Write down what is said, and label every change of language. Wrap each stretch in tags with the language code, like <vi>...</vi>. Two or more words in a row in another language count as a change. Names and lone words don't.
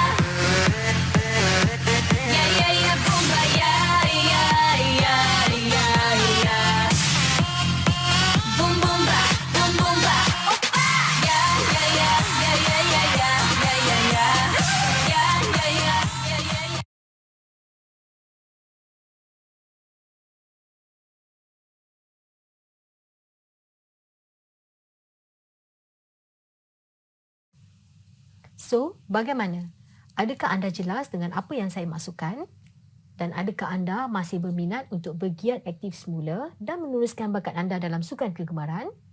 <ko>야야야 봄바야. 야야야야야. 봄봄바 봄봄바 오빠. 야야야야야야야야야야야. 야야야야야야.</ko> <ms>So, bagaimana? Adakah anda jelas dengan apa yang saya maksudkan? Dan adakah anda masih berminat untuk bergiat aktif semula dan meneruskan bakat anda dalam sukan kegemaran?</ms>